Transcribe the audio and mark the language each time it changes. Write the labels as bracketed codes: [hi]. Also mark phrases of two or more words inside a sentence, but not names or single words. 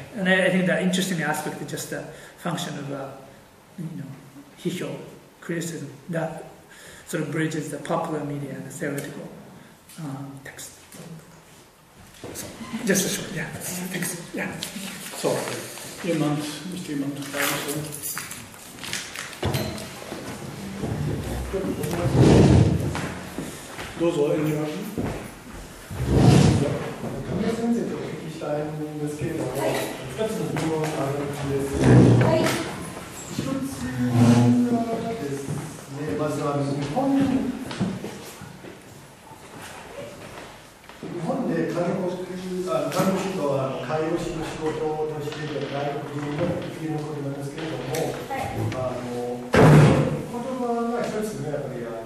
[en] And I think that interesting aspect is just a function of Hihyo criticism that sort of bridges the popular media and the theoretical text. So, just a short, thanks. Yeah. So, [de] müsste jemand fragen? [ja] どうぞ、遠慮なく。神谷先生とお聞きしたいんですけれども、2つの疑問があるんです。はい。一つはですね、まず日本で看護師と介護士の仕事としている外国人の生きることなんですけれども、言葉が一つね、やっぱり